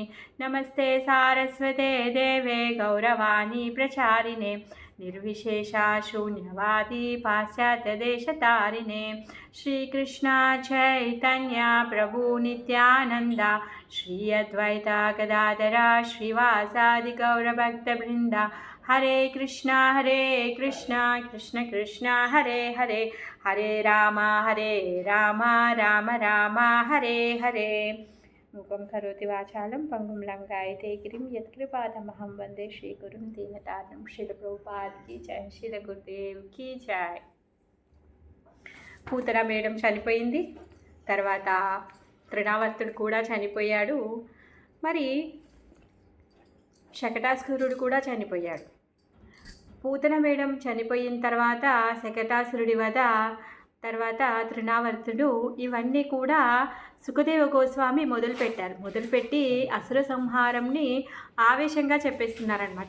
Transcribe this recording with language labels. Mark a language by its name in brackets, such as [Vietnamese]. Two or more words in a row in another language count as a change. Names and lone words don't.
[Sanskrit] नमस्ते सारस्वते देवे गौरवाणी प्रचारिणे निर्विशेषा शून्यवादी पाश्चात्यदेशतारिणे. श्रीकृष्ण चैतन्य प्रभु नित्यानंदा श्री अद्वैता गदाधरा श्रीवासादि गौरभक्तवृंदा. हरे कृष्णा कृष्ण कृष्ण हरे हरे हरे राम राम राम हरे हरे. मुखं करोति वाचालं पंगुं लंघयते गिरिं यत्कृपातमहं वन्दे श्रीगुरुं दीनतारिणं. [Hindi] श्रील ప్రభుపాద్ की जय, శ్రీల గురుదేవ్ की जय. [Telugu] పూతన మేడం చనిపోయింది, తర్వాత తృణావర్తుడు కూడా చనిపోయాడు, మరి శకటాసురుడు కూడా చనిపోయాడు. పూతన మేడం చనిపోయిన తర్వాత శకటాసురుడి వధ, తర్వాత తృణావర్తుడు, ఇవన్నీ కూడా సుఖదేవ గోస్వామి మొదలుపెట్టి అసుర సంహారంని ఆవేశంగా చెప్పేస్తున్నారనమాట.